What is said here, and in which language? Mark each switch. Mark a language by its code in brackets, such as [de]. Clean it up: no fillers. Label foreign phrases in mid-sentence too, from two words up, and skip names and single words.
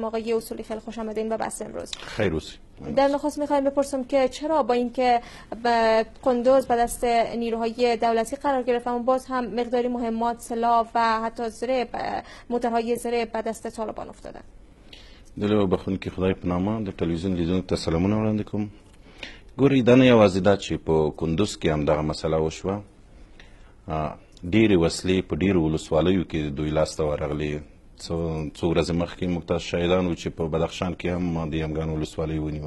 [fa] آقای اصولی خیلی خوش آمدین به بحث امروز. خیر روزی. در نخست میخوایم بپرسم که چرا با اینکه کندوز به دست نیروهای دولتی قرار گرفت اما باز هم مقداری مهمات، سلاح و حتی زره، موترهای زره به دست طالبان افتادن؟ [ps] دلو بخونکي خدای په نامه د تلویزیون لیدونکو ته سلامونه وړاندې کوم. ګورئ دا نه یوازې دا چې په کندوز کې همدغه مسله وشوه، ډېرې وسلې په ډېرو ولسوالیو کې د دوی لاسته ورغلې. څو ورځې مخکې موږ ته شاهدان وو چې په بدخشان کې هم د یمګان ولسوالۍ ونیوه.